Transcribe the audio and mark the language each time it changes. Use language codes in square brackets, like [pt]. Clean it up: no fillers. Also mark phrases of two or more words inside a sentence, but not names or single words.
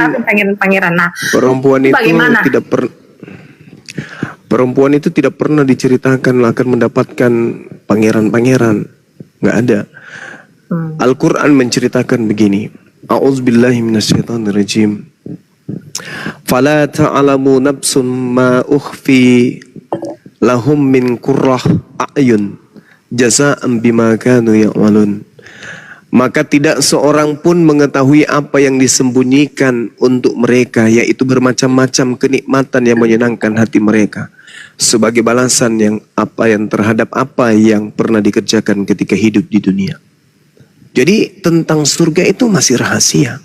[id] apa pangeran-pangeran? Nah, Perempuan itu bagaimana? Perempuan itu tidak pernah diceritakan akan mendapatkan pangeran-pangeran. Nggak ada. Al-Quran menceritakan begini. [ar] أعوذ بالله من الشيطان الرجيم. فلا تعلم نفس ما أخفي لهم من قرة أعين جزاء بما كانوا يعملون. [id] Maka tidak seorang pun mengetahui apa yang disembunyikan untuk mereka, yaitu bermacam-macam kenikmatan yang menyenangkan hati mereka, sebagai balasan yang terhadap apa yang pernah dikerjakan ketika hidup di dunia. Jadi tentang surga itu masih rahasia.